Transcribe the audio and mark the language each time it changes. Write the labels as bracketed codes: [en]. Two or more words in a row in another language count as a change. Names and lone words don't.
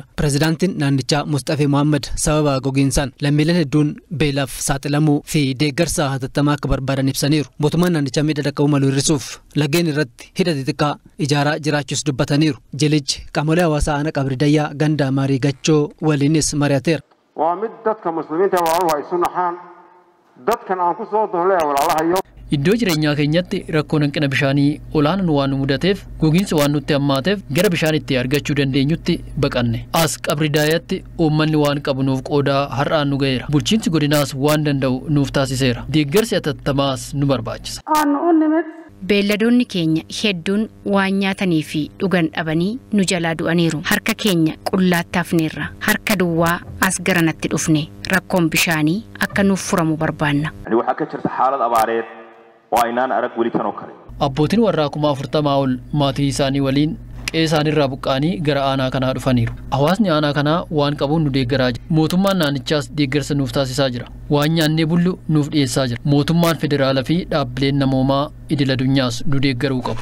[om] Pireezidaantiin naannichaa Mustafee Mohaammed sababa gogiinsaan lammiileen hedduun beelaaf saaxilamuu fi deeggarsa hatattamaa akka barbaadan ibsaniiru. Mootummaan naannichaa miidhaa dhaqqabuu malu hir'isuuf laggeen irratti hidha xixiqqaa ijaaraa jiraachuus dubbataniiru. Jilichi qaamolee hawaasaa aanaa Qabridayyaa ganda Maarii Gachoo waliinis mari'ateera. [so] Waa mid dadka muslimiinta waa ay sunaxaan dadkan aan ku soo doolay walaalahayo [om] Iddoo jireenyaa keenyatti rakkoon hanqina bishaanii olaanaan waan nu mudateef gogiinsa waan nutti hammaateef gara bishaan itti argachuu dandeenyutti baqanne. As Qabridaayaatti uummanni waan qabu nuuf qoodaa har'aan nu ga'eera. Bulchiinsi godinaas waan danda'u nuuf taasiseera. Deeggarsi hatattamaas nu barbaachisa. Beelladoonni keenya hedduun waan nyaatanii fi dhugan dhabanii nu jalaa du'aniiru. Harka keenya qullaatti hafneerra. Harka duwwaa as garanatti dhufne. Rakkoon bishaanii akka nuuf furamu barbaanna. [so] Waxaa ka jirta xaalad abaareed oo aynaan arag weli kanoo kale. [om] Abbootiin warraa 40 ol maatii isaanii waliin qe'ee irraa buqqaanii gara aanaa kanaa dhufaniiru. Hawaasni aanaa kanaa waan qabuun nu deeggaraa jira. Mootummaan naannichaas deeggarsa nuuf taasisaa jira. Waan nyaannee bullu nuuf dhiyeessaa jira. Mootummaan federaalaa fi dhaabbileen namoomaa idil addunyaas nu deeggaruu qabu.